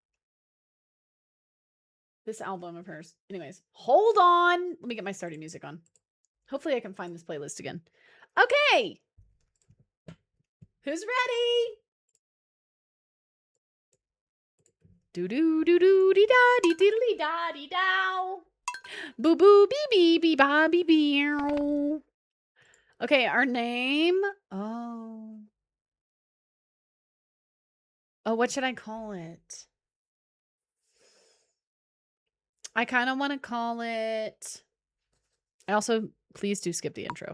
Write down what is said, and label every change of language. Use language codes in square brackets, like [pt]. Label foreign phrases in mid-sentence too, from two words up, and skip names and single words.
[en] This album of hers. Anyways, hold on. Let me get my starting music on. Hopefully I can find this playlist again. Okay. Who's ready? Do do do do dee da dee diddly da dee dow. Boo boo bee bee bee ba bee bee. Okay, our name. Oh, what should I call it? I kind of want to call it. I also, please do skip the intro.